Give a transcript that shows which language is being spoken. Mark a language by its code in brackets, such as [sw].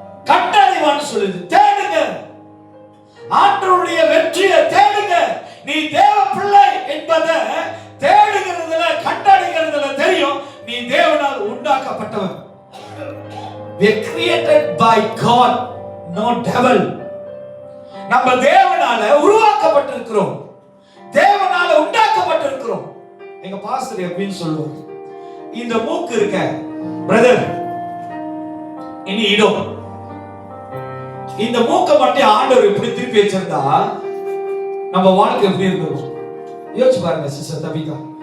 [ta] கட்டளைவான்னு சொல்லுது, தேடுங்க. ஆண்டவருடைய வெற்றியை தேடுங்க. நீ தேவ பிள்ளை என்பதை தேடுகிறதுல, கட்டளைகிறதுல தெரியும் நீ தேவனால் உண்டாக்கப்பட்டவன். [en] We are created by God, no devil. [ta] நம்ம தேவனால உருவாக்கப்பட்டிருக்கிறோம், தேவனால உண்டாக்கப்பட்டிருக்கிறோம். எங்க பாஸ்டர் எப்படின்னு சொல்லுவாங்க, இந்த மூக்கு இருக்க பிரதர், இனி இடம் இந்த மூக்கை மட்டும் ஆண்டவர் இப்படி திருப்பி வச்சிருந்தா நம்ம வாழ்க்கை எப்படி இருக்கும் யோசிச்சு பாருங்க சிஸ்டர் தபிகா.